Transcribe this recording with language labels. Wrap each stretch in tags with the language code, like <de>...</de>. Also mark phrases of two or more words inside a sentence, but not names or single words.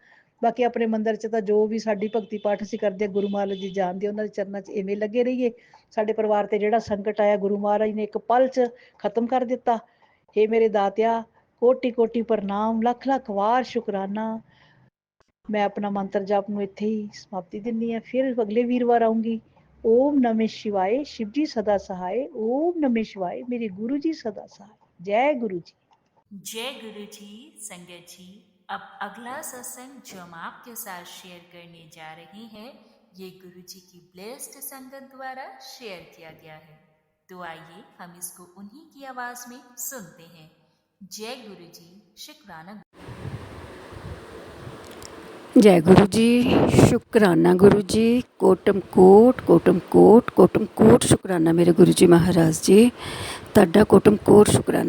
<pa>ਬਾਕੀ ਆਪਣੇ ਮੰਦਿਰ 'ਚ ਤਾਂ ਜੋ ਵੀ ਸਾਡੀ ਭਗਤੀ ਪਾਠ ਅਸੀਂ ਕਰਦੇ ਹਾਂ, ਗੁਰੂ ਮਹਾਰਾਜ ਜੀ ਜਾਣਦੇ, ਉਹਨਾਂ ਦੇ ਚਰਨਾਂ 'ਚ ਇਵੇਂ ਲੱਗੇ ਰਹੀਏ। ਸਾਡੇ ਪਰਿਵਾਰ ਤੇ ਜਿਹੜਾ ਸੰਕਟ ਆਇਆ, ਗੁਰੂ ਮਹਾਰਾਜ ਨੇ ਇੱਕ ਪਲ 'ਚ ਖਤਮ ਕਰ ਦਿੱਤਾ। ਹੇ ਮੇਰੇ ਦਾਤਿਆ, ਕੋਟੀ ਕੋਟੀ ਪ੍ਰਣਾਮ, ਲੱਖ ਲੱਖ ਵਾਰ ਸ਼ੁਕਰਾਨਾ। ਮੈਂ ਆਪਣਾ ਮੰਤਰ ਜਾਪ ਨੂੰ ਇੱਥੇ ਹੀ ਸਮਾਪਤੀ ਦਿੰਦੀ ਹਾਂ। ਫਿਰ ਅਗਲੇ ਵੀਰਵਾਰ ਆਉਂਗੀ।</pa> <sa>ओम नमः शिवाय,</sa> <hi>शिव जी सदा सहाय।</hi> <sa>ओम नमः शिवाय,</sa> <hi>मेरे गुरु जी सदा सहाय। जय गुरु जी। जय गुरु जी। संगत जी, अब अगला सत्संग जो हम आपके साथ शेयर करने जा रहे हैं, ये गुरु जी की ब्लेस्ड संगत द्वारा शेयर किया गया है। तो आइए हम इसको उन्हीं की आवाज में सुनते हैं। जय गुरु जी। शुक्राना। जय गुरु जी, शुक्राना गुरु जी, कोटम कोट शुक्राना मेरे गुरु जी महाराज जी, ताड़ा कोटम कोट शुक्राना।</hi>